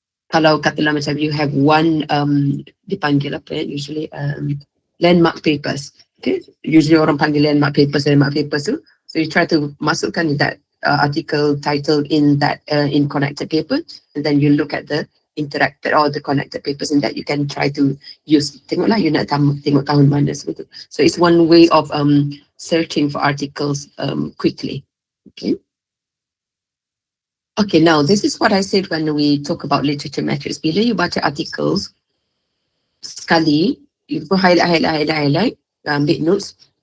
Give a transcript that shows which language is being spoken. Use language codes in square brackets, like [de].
[ms] Kalau katalah macam [en] you have one [ms] dipanggil apa [en] usually landmark papers. Okay, usually [ms] orang panggil [en] landmark papers tu. So you try to masukkan that article title in that in connected paper, and then you look at the interacted or the connected papers in that you can try to use. [ms] Tengoklah you nak tengok tahun mana sebetulnya. [en] So it's one way of searching for articles quickly. Okay. Okay, now this is what I said when we talk about literature metrics. Bila you baca articles sekali, you go highlight, [ms] ambil [en] notes.